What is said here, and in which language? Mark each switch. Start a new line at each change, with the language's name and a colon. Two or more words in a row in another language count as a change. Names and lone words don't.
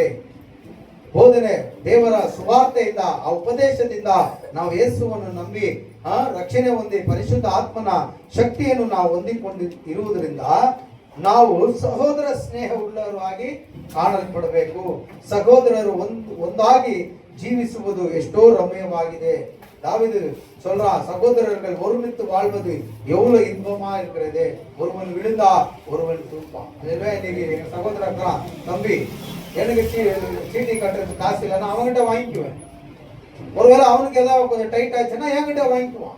Kannada: ಬೋಧನೆ, ದೇವರ ಸುವಾರ್ತೆಯಿಂದ, ಆ ಉಪದೇಶದಿಂದ ನಾವು ಯೇಸುವನ್ನು ನಂಬಿ ರಕ್ಷಣೆ ಹೊಂದಿ ಪರಿಶುದ್ಧ ಆತ್ಮನ ಶಕ್ತಿಯನ್ನು ನಾವು ಹೊಂದಿಕೊಂಡು ಇರುವುದರಿಂದ ನಾವು ಸಹೋದರ ಸ್ನೇಹ ಉಳ್ಳವರಾಗಿ ಕಾಣಲ್ಪಡಬೇಕು. ಸಹೋದರರು ಒಂದಾಗಿ ಜೀವಿಸುವುದು ಎಷ್ಟೋ ರಮ್ಯವಾಗಿದೆ.
Tamil: தாவீது சொல்றான், சகோதரர்கள் ஒருமித்து வாழ்வது எவ்வளவு இன்பமா இருக்கிறது. ஒருவன் விழுந்தா ஒருவன் தூப்பான். இன்னைக்கு எங்க சகோதரர் இருக்கிறான், தம்பி எனக்கு சீட்டி கட்டுறதுக்கு காசு இல்லைன்னா அவன்கிட்ட வாங்கிக்குவேன். ஒருவேளை அவனுக்கு ஏதாவது கொஞ்சம் டைட் ஆச்சுன்னா என்கிட்ட வாங்கிக்குவான்.